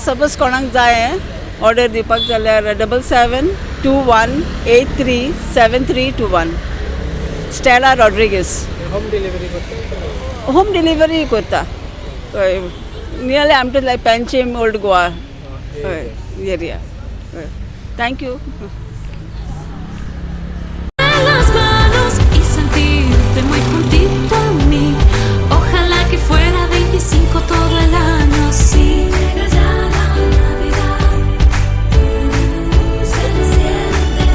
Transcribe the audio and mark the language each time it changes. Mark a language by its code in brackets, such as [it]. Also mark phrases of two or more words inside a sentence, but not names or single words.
[kok] सपोज कोणाक जाय ऑर्डर दिवपाक जाल्यार 7721837321. स्टेला रॉड्रिगीस. [en] home delivery [kok] करता? [en] home delivery [kok] करता. हय, नियरली आमचे लायक पेंचीम, ओल्ड गोवा एरिया. थँक्यू. [es] Las manos y sentirte muy juntito a mí. Ojalá que fuera 25 todo el año, sí. Llega ya la Navidad. Se enciende.